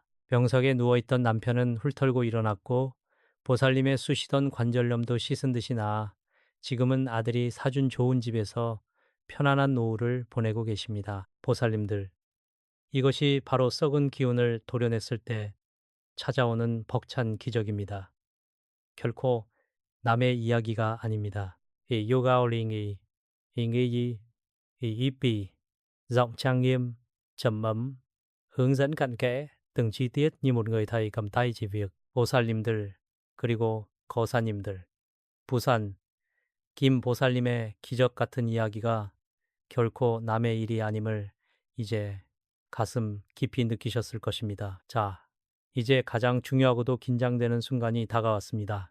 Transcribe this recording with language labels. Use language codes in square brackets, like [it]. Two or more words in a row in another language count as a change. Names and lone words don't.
[ko] 병석에 누워있던 남편은 훌털고 일어났고 보살님의 쑤시던 관절염도 씻은 듯이 나아 지금은 아들이 사준 좋은 집에서 편안한 노후를 보내고 계십니다. 보살님들, 이것이 바로 썩은 기운을 도려냈을 때 찾아오는 벅찬 기적입니다. 결코 남의 이야기가 아닙니다. 이 요가올링이 [vi] ý ý giọng trang nghiêm, trầm ấm, hướng dẫn cặn kẽ từng chi tiết như một người thầy cầm tay chỉ việc. [ko] 보살님들 그리고 거사님들, 부산 김 보살님의 기적 같은 이야기가 결코 남의 일이 아님을 이제 가슴 깊이 느끼셨을 것입니다. 자, 이제 가장 중요하고도 긴장되는 순간이 다가왔습니다.